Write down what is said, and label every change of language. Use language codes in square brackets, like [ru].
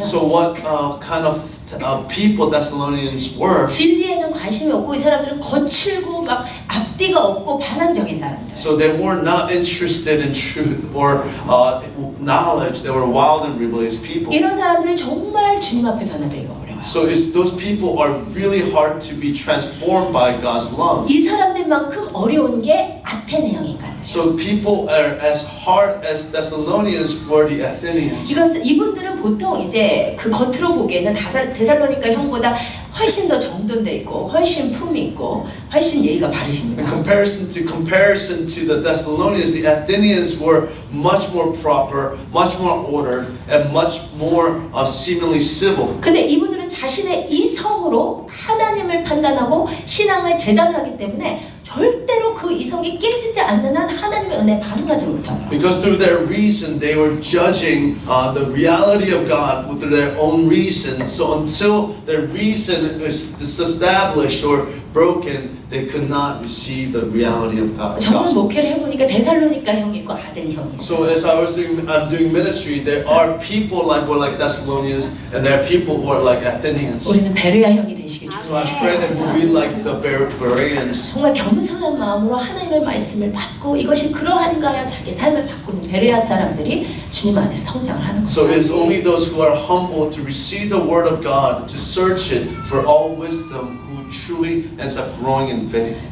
[en] so what kind of people Thessalonians were? [ko] 진리에는 관심이 없고 이 사람들은 거칠고 막 앞뒤가 없고 반항적인 사람들. [en] So they were not interested in truth or knowledge. They were wild and rebellious people. [ko] 이런 사람들은 정말 주님 앞에 변화되기가 어려워요. [en] So those people are really hard to be transformed by God's love. [ko] 이 사람들만큼 어려운 게 아테네형 인간들. [en] So people are as hard as Thessalonians were the Athenians. [ko] 이분들은 보통 이제 그 겉으로 보기에는 데살로니가 형보다 훨씬 더 정돈돼 있고 훨씬 품이 있고 훨씬 예의가 [en] In [ko] 바르십니다. [en] comparison to the Thessalonians, the Athenians were much more proper, much more ordered, and much more seemingly civil. [ko] 근데 이분들은 자신의 이성으로 하나님을 판단하고 신앙을 재단하기 때문에 절대로 그 이성이 깨지지 않는 한 하나님의 은혜에 반응하지 못합니다. [en] Because through their reason, they were judging the reality of God with their own reason. So until their reason is established or broken, they could not receive the reality of God's [ko] 저는 [en] gospel. [ko] 목회를 해보니까 데살로니가 형이 있고 아덴 형이 있어요. [en] So as I'm doing ministry, there are people like Thessalonians, and there are people who are like Athenians. [ko] 우리는 베르야 형이 되시길 [en] So I pray that we be like the Bereans. [ko] 정말 겸손한 마음으로 하나님의 말씀을 받고 이것이 그러한가 하여 자기 삶을 바꾸는 베르야 사람들이 주님 안에서 성장을 하는 거예요. [en] So it's only those who are humble to receive the word of God, to search it for all wisdom, who truly ends up growing in faith.